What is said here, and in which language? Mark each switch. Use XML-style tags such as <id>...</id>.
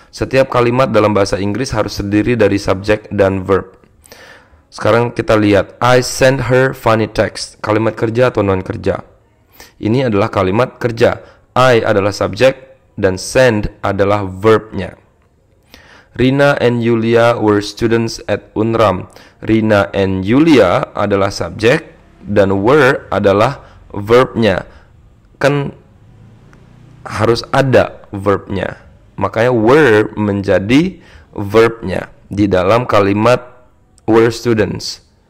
<id>Setiap kalimat dalam bahasa Inggris harus terdiri dari subjek dan verb. Sekarang kita lihat,</id> <en>I sent her funny text.</en> <id>Kalimat kerja atau non kerja? Ini adalah kalimat kerja. I adalah subjek dan send adalah verbnya.</id> <en>Rina and Yulia were students at UNRAM.</en> <id>Rina and Yulia adalah subjek dan were adalah verbnya. Kan harus ada verbnya. Makanya were menjadi verbnya di dalam kalimat</id> <en>were students.</en>